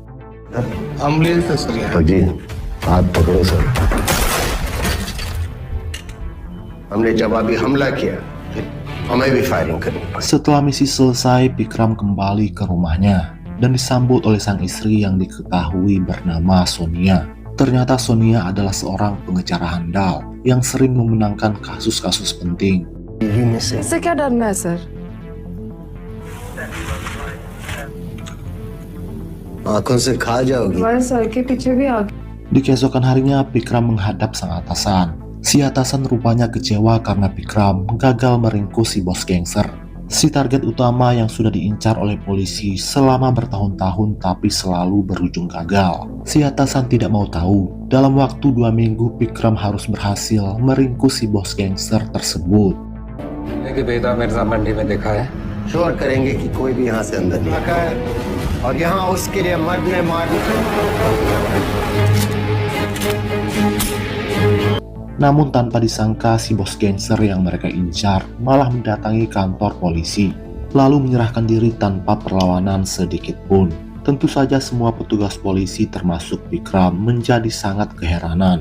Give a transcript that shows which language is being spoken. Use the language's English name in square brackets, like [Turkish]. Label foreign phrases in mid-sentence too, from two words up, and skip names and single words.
[Indonesian] Setelah misi selesai, Bikram kembali ke rumahnya dan disambut oleh sang istri yang diketahui bernama Sonia. Ternyata Sonia adalah seorang pengecara handal yang sering memenangkan kasus-kasus penting. [Hindi] इससे क्या डरना है सर? आंखों से खा जाओगी. हमारे सर के पीछे भी आ गए. [Indonesian] Di keesokan harinya, Bikram menghadap sang atasan. Si atasan rupanya kecewa karena Bikram gagal meringkus si bos gangster. Si target utama yang sudah diincar oleh polisi selama bertahun-tahun tapi selalu berujung gagal. Si atasan tidak mau tahu, dalam waktu 2 minggu Bikram harus berhasil meringkus si bos gangster tersebut. [Hindi] श्योर करेंगे कि कोई भी यहाँ से अंदर नहीं आएगा और यहाँ उसके लिए मरने मारने. [Indonesian] Namun tanpa disangka, si bos gangster yang mereka incar malah mendatangi kantor polisi, lalu menyerahkan diri tanpa perlawanan sedikit pun. Tentu saja semua petugas polisi termasuk Bikram menjadi sangat keheranan.